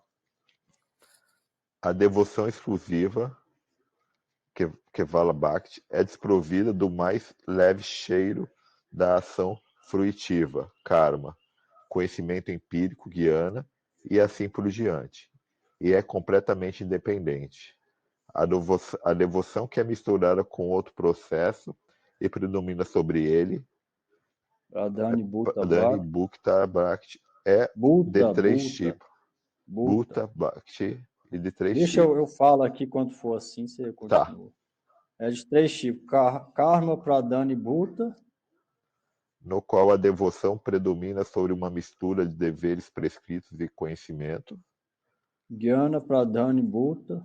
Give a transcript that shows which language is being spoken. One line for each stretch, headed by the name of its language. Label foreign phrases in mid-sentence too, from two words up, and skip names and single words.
Portuguese: A devoção exclusiva,
Sanskrit: केवल भक्ति,
Portuguese: é desprovida do mais leve cheiro da ação fruitiva, karma, conhecimento empírico, guiana, e assim por diante. E é completamente independente. A devoção que é misturada com outro processo e predomina sobre ele,
Sanskrit: प्रधानी भूत Pradhani Bhakti. भूत भक्ति,
Portuguese: é de Bhuta, três Bhuta, tipos. Bhuta.
Sanskrit: भूत भक्ति
Portuguese: e de três Deixa tipos. eu falo aqui quando for assim, você Tá. continua. É de três tipos.
Sanskrit: कर्म प्रधानी भूत.
Portuguese: No qual a devoção predomina sobre uma mistura de deveres prescritos e conhecimento,
Sanskrit: ज्ञान प्रधानी भूत.